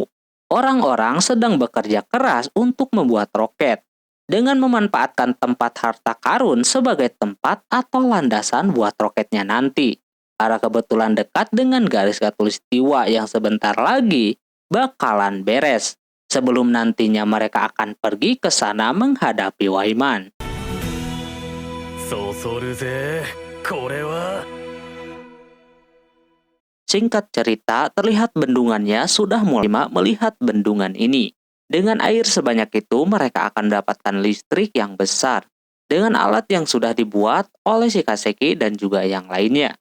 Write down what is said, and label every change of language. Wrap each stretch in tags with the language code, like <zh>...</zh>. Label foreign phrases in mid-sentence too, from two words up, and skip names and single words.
<id>Orang-orang sedang bekerja keras untuk membuat roket, dengan memanfaatkan tempat harta karun sebagai tempat atau landasan buat roketnya nanti. Karena kebetulan dekat dengan garis khatulistiwa yang sebentar lagi bakalan beres. Sebelum nantinya mereka akan pergi ke sana menghadapi Waiman.</id> <ja>そそるぜこれは</ja> <id>Singkat cerita, terlihat bendungannya sudah mulai melihat bendungan ini. Dengan air sebanyak itu, mereka akan mendapatkan listrik yang besar. Dengan alat yang sudah dibuat oleh si Kaseki dan juga yang lainnya.</id>